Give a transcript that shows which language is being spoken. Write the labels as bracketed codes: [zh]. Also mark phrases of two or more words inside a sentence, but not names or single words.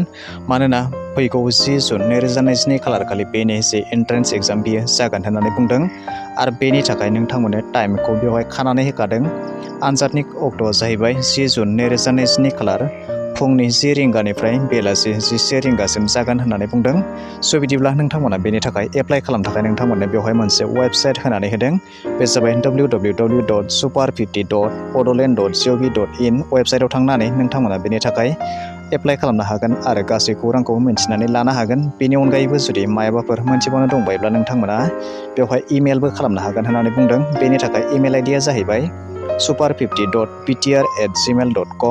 [brx] मानोना फैगौ 10 जुन 2022 खालार खालि बेनि जे [en] entrance exam [brx] बियो जागोन होननानै बुंदों आरो बेनि थाखाय नोंथांमोननो टाइमखौ बेवहाय खानानै होखादों। आनजादनि अक्ट'आ जाहैबाय 10 जुन 2022 खालार फुंनि 10 रिंगानिफ्राय बेलासि 11 रिंगासिम जागोन होननानै बुंदों। बिदिब्ला नोंथांमोना बेनि थाखाय एप्लाइ खालामनो थाखाय नोंथांमोननो बेवहाय मोनसे वेबसाइट होनानै होदों। बे जाबाय www.super50.bodoland.gov.in वेबसाइटआव थांनानै नोंथांमोना बेनि थाखाय एप्लाइ खालामनो हागोन आरो गासै खौरांखौ मिन्थिनानै लानो हागोन। बेनि अनगायैबो जुदि मायाबाफोर मोनथिबावनो दंबायोब्ला नोंथांमोना बेवहाय इमेलबो खालामनो हागोन होननानै बुंदों। बेनि थाखाय [en] email ID [brx] जाहैबाय super50.btr@gmail.com।